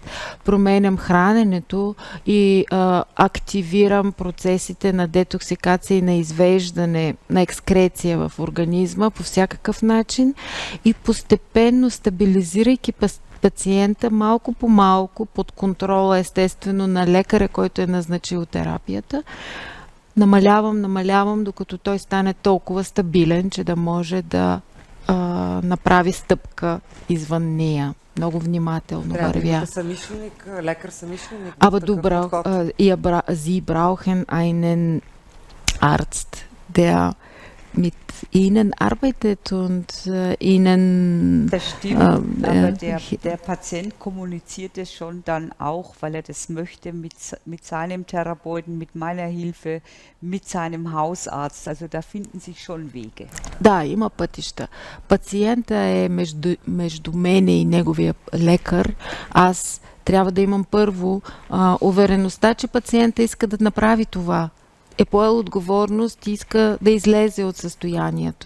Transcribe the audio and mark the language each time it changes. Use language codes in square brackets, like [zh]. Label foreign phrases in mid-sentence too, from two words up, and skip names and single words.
[bg] Променям храненето и активирам процесите на детоксикация и на извеждане, на екскреция в организма по всякакъв начин и постепенно стабилизирайки пациента малко по малко под контрола естествено на лекаря, който е назначил терапията. Намалявам, докато той стане толкова стабилен, че да може да направи стъпка извън нея. Много внимателно вървя. Лекар самишленик. [de] Aber du Sie brauchen einen Arzt, der mit Ihnen arbeitet und Ihnen... Das stimmt, aber der Patient kommuniziert es schon dann auch, weil er das möchte, mit seinem Therapeuten, mit meiner Hilfe, mit seinem Hausarzt. Also da finden sich schon Wege. [bg] Да, има пътища. Пациента е между мене и неговия лекар. Аз трябва да имам първо увереността, че пациента иска да направи това. Е поел отговорност и иска да излезе от състоянието.